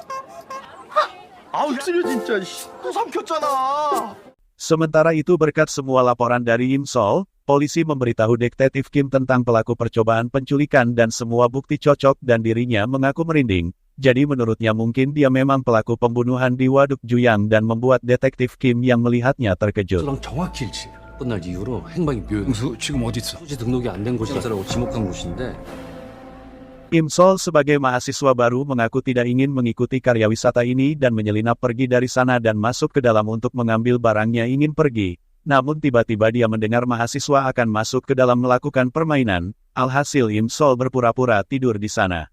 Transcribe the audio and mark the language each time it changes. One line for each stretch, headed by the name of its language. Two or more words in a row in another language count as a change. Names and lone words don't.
Indonesian: Sementara itu berkat semua laporan dari Im Sol, polisi memberitahu detektif Kim tentang pelaku percobaan penculikan dan semua bukti cocok dan dirinya mengaku merinding. Jadi menurutnya mungkin dia memang pelaku pembunuhan di Waduk Juyang dan membuat detektif Kim yang melihatnya terkejut.
Korean: 끝날 이후로 행방이 묘해. 지금 어디 있어? 소지 등록이 안 된 곳이라고 지목한 곳인데.
Indonesian: Im Sol sebagai mahasiswa baru mengaku tidak ingin mengikuti karya wisata ini dan menyelinap pergi dari sana dan masuk ke dalam untuk mengambil barangnya ingin pergi. Namun tiba-tiba dia mendengar mahasiswa akan masuk ke dalam melakukan permainan, alhasil Im Sol berpura-pura tidur di sana.